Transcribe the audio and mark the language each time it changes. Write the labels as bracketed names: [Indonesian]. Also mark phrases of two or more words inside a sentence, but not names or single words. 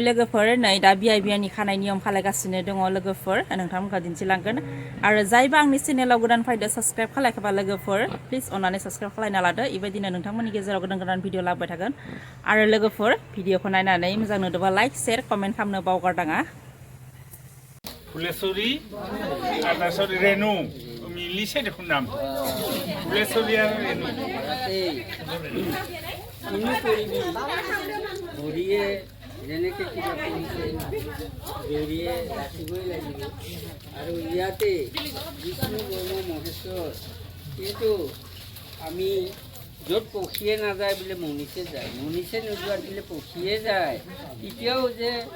[Bodo] लोगोफोर नै दा बियाइ बियानि खानाय नियम खालायगासिनो दङ लोगोफोर नोंथांमोनखौ दिन्थिलांगोन आरो जायबा आंनि चेनेलाव गोदान फैदो साबस्क्राइब खालायखाबा लोगोफोर प्लिज अननानै साबस्क्राइब खालायना लादो बेबायदिनो नोंथांमोननि गेजेराव गोदान गोदान भिडिअ लाबोबाय थागोन आरो लोगोफोर भिडिअखौ नायनानै मोजां नुदोंबा [English] like share comment [Bodo] खालामनो बावगारनाङा [Assamese] ফুলেশ্বৰী আৰু তাৰপিছত ৰেণু মিলিছে দেখোন নাম ফুলেশ্বৰী আৰু ৰেণু ভৰিয়ে যেনেকৈ কিবা কৰিছে ভৰিয়ে ৰাখিবই লাগিব আৰু ইয়াতে বিষ্ণু ব্ৰহ্ম মহেশ্বৰ কিন্তু আমি য'ত পক্ষীয়ে নাযায় বোলে মনিষে যায় মনিষে নোযোৱাত বোলে পক্ষীয়ে যায় তেতিয়াও যে